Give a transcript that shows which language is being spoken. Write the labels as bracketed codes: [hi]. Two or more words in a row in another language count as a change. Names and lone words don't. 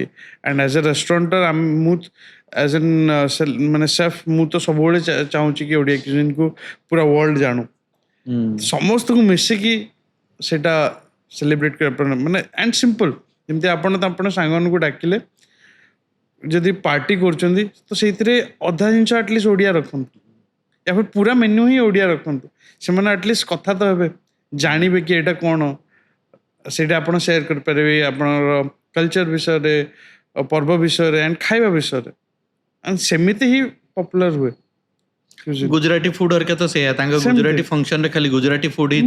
[en] and as a [or] ରେଷ୍ଟୁରାଣ୍ଟର ମୁଁ [en] as an [or] ମାନେ ସେଫ୍, ମୁଁ ତ ସବୁବେଳେ ଚାହୁଁଛି କି ଓଡ଼ିଆ କ୍ୟୁଜିନ୍କୁ ପୁରା ୱାର୍ଲଡ ଜାଣୁ। ସମସ୍ତଙ୍କୁ ମିଶିକି ସେଇଟା ସେଲିବ୍ରେଟ୍ କରିବା ମାନେ [en] and simple. [or] ଯେମିତି ଆପଣ ସାଙ୍ଗମାନଙ୍କୁ ଡାକିଲେ ଯଦି ପାର୍ଟି କରୁଛନ୍ତି, ତ ସେଇଥିରେ ଅଧା ଜିନିଷ ଆଟଲିଷ୍ଟ ଓଡ଼ିଆ ରଖନ୍ତୁ, [hi] या फिर पूरा मेन्यू ही ओडिया रखନ୍ତୁ। [or] ସେମାନେ ଆଟଲିଷ୍ଟ କଥା ତ ହେବେ, ଜାଣିବେ କି ଏଇଟା କ'ଣ, ସେଇଟା ଆପଣ ସେୟାର କରିପାରିବେ ଆପଣଙ୍କର କଲଚର ବିଷୟରେ, ପର୍ବ ବିଷୟରେ ଆଣ୍ଡ ଖାଇବା ବିଷୟରେ। ଆଣ୍ଡ ସେମିତି ହିଁ ପପୁଲାର ହୁଏ। [en] Gujarati food [or] ହରିକା ତ ସେଇଆ, ତାଙ୍କ ଗୁଜରାଟି ଫଙ୍କସନରେ ଖାଲି [en] Gujarati food [or] ହିଁ